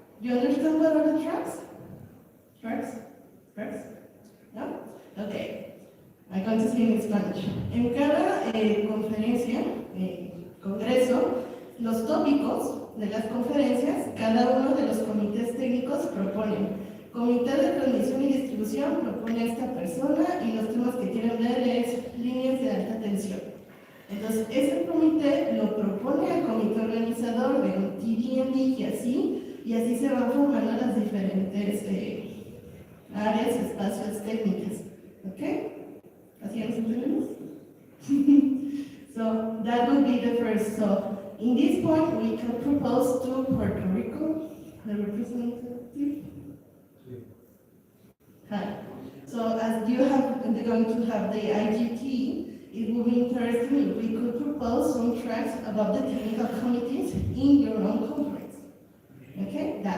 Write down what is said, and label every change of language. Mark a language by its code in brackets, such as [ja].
[en] Do you understand what are the tracks? Tracks? Tracks? No? Okay. I'm going to speak in Spanish. [es] En cada conferencia, congreso, los tópicos de las conferencias, cada uno de los comités técnicos proponen. Comité de transmisión y distribución propone a esta persona y los temas que quieren ver es líneas de alta tensión. Entonces, ese comité lo propone al comité organizador de un TDMD y así se van formando las diferentes áreas, espacios técnicos. ¿Ok? ¿Así nos entendemos? [en] So, that would be the first. So, in this point, we can propose to Puerto Rico, the representative. Hi. So, as you are going to have the IGT, it would be interesting if we could propose some tracks about the technical committees in your own conference. Okay?